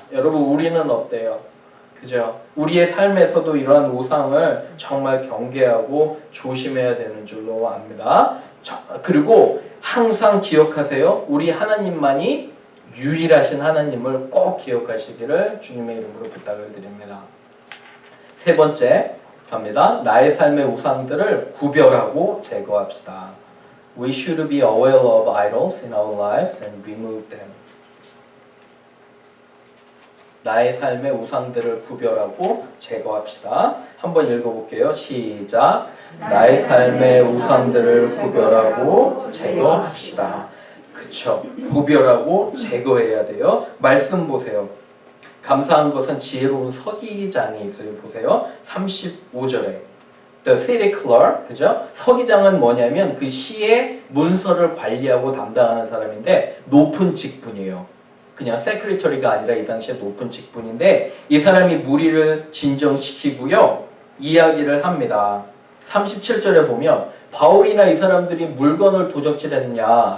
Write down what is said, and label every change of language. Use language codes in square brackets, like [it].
[ko] 여러분, 우리는 어때요? 그죠? 우리의 삶에서도 이러한 우상을 정말 경계하고 조심해야 되는 줄로 압니다. 그리고 항상 기억하세요. 우리 하나님만이 유일하신 하나님을 꼭 기억하시기를 주님의 이름으로 부탁을 드립니다. 세 번째 갑니다. 나의 삶의 우상들을 구별하고 제거합시다. [en] We should be aware of idols in our lives and remove them. [ko] 나의 삶의 우상들을 구별하고 제거합시다. 한번 읽어볼게요. 시작. 나의 삶의 우상들을 구별하고 제거합시다. 그쵸. 구별하고 제거해야 돼요. 말씀 보세요. 감사한 것은 지혜로운 서기장이 있어요. 보세요. 35절에 [en] The city clerk, [ko] 그죠? 서기장은 뭐냐면 그 시의 문서를 관리하고 담당하는 사람인데 높은 직분이에요. 그냥 세크리터리가 아니라 이 당시에 높은 직분인데 이 사람이 무리를 진정시키고요. 이야기를 합니다. 37절에 보면 바울이나 이 사람들이 물건을 도적질했냐?